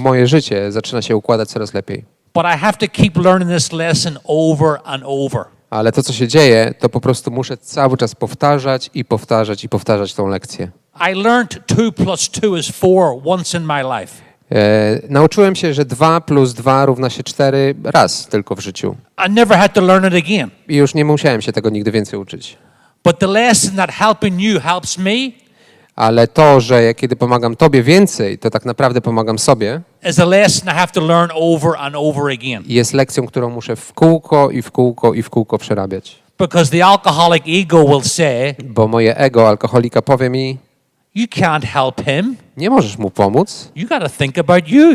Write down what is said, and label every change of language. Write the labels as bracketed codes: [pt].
[pl] moje życie zaczyna się układać coraz lepiej. [en] But I have to keep learning this lesson over and over. [pl] Ale to, co się dzieje, to po prostu muszę cały czas powtarzać i powtarzać i powtarzać tą lekcję. [en] I learned 2 plus 2 is 4 once in my life. [pl] Nauczyłem się, że 2 plus 2 równa się 4 raz tylko w życiu. [en] I never had to learn it again. [pl] I już nie musiałem się tego nigdy więcej uczyć. [en] But the lesson that helping you helps me [pl] Ale to, że kiedy pomagam tobie więcej, to tak naprawdę pomagam sobie, [en] is a lesson I have to learn over and over again. [pl] jest lekcją, którą muszę w kółko i w kółko i w kółko przerabiać. [en] Because the alcoholic ego will say, [pl] Bo moje ego alkoholika powie mi, [en] you can't help him. [pl] nie możesz mu pomóc, [en] You got to think about you.